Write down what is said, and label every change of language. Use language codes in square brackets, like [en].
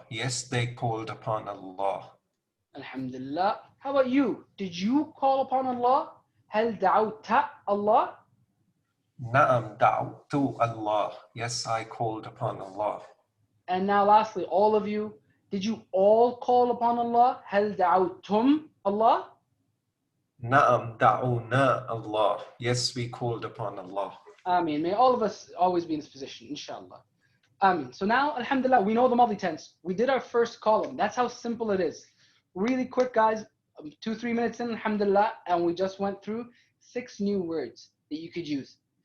[en] Yes, they called upon Allah. Alhamdulillah. How about you? Did you call upon Allah? [ar] هل دعوت Allah? Naam da'utu Allah. [en] Yes, I called upon Allah. And now lastly, all of you, did you all call upon Allah? [ar] هل دعوتم Allah? Naam da'una Allah. [en] Yes, we called upon Allah. Ameen. May all of us always be in this position, inshallah. Ameen. So now, alhamdulillah, we know the Madi tense. We did our first column. That's how simple it is. Really quick, guys. 2-3 minutes in, alhamdulillah, and we just went through 6 new words that you could use.